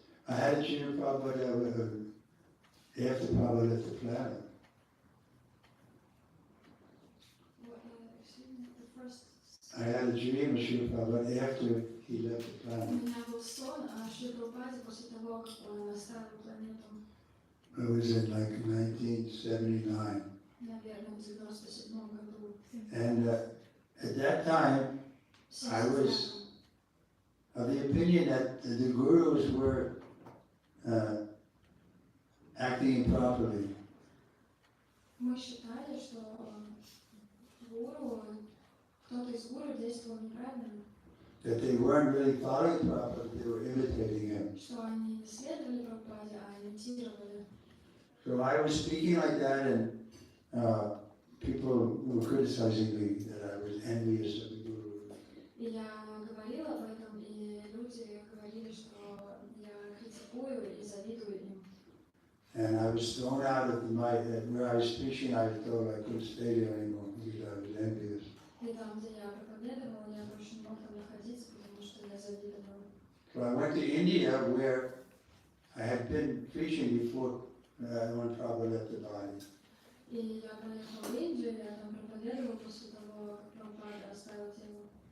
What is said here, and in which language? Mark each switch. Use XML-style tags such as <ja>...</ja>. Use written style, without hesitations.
<en>I had a Shri Prabhupada after Prabhupada left the planet. Excuse me, the first. I had a dream of Shri Prabhupada after he left the</en> <ru>У</ru> <en>planet.</en> <ru>меня был сон о Шри Прабхупаде после того, как он оставил планету.</ru> <en>It was in like 1979.</en> <ru>Наверное, в 97 году.</ru> <en>And at that time, I was of the opinion that the gurus were acting improperly.</en> <ru>Мы считали, что гуру, кто-то из гуру действовал неправильно,</ru> <en>That they weren't really following Prabhupada, they were imitating him.</en> <ru>что они не следовали Прабхупаде, а имитировали.</ru> <en>So I was speaking like that, and people were criticizing me that I was envious of the guru.</en> <ru>И я говорила об этом, и люди говорили, что я критикую и завидую им.</ru> <en>And I was thrown out of where I was preaching. I was told I couldn't stay there anymore because I was envious.</en> <ru>И там, где я проповедовала, я больше не мог там находиться, потому что я завидовала.</ru> <en>So I went to India, where I had been preaching before when Prabhupada left the body.</en> <ru>И я поехала в Индию, я там проповедовала после того, как Прабхупада оставил тело.</ru>